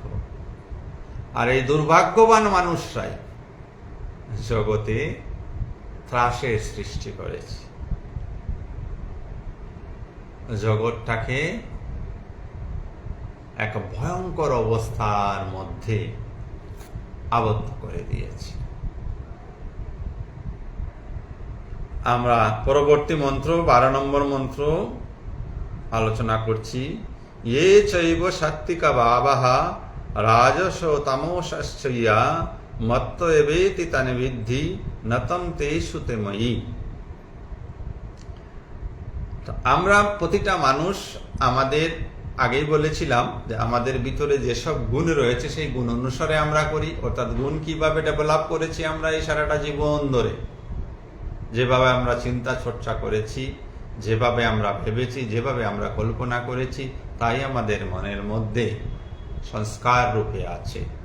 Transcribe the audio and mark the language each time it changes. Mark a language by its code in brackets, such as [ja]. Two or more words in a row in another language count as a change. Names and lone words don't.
[bn] আর এই দুর্ভাগ্যবান মানুষরাই জগতে ত্রাসের সৃষ্টি করেছে, জগৎটাকে এক ভয়ঙ্কর অবস্থার মধ্যে আবদ্ধ করে দিয়েছে। আমরা পরবর্তী মন্ত্র 12 নম্বর মন্ত্র আলোচনা করছি। [sa] ये चैव सात्विका भावः राजसो तमोश्चैया मत्त एवेति तन्विद्धि नतं तेषु ते मयि। [bn] আমরা প্রতিটা মানুষ, আমাদের আগেই বলেছিলাম যে আমাদের ভিতরে যেসব গুণ রয়েছে সেই গুণ অনুসারে আমরা করি। অর্থাৎ গুণ কিভাবে ডেভেলপ করেছি আমরা এই সারাটা জীবন ধরে, যেভাবে আমরা চিন্তা চর্চা করেছি, যেভাবে আমরা ভেবেছি, যেভাবে আমরা কল্পনা করেছি, তাই আমাদের মনের মধ্যে সংস্কার রূপে আছে।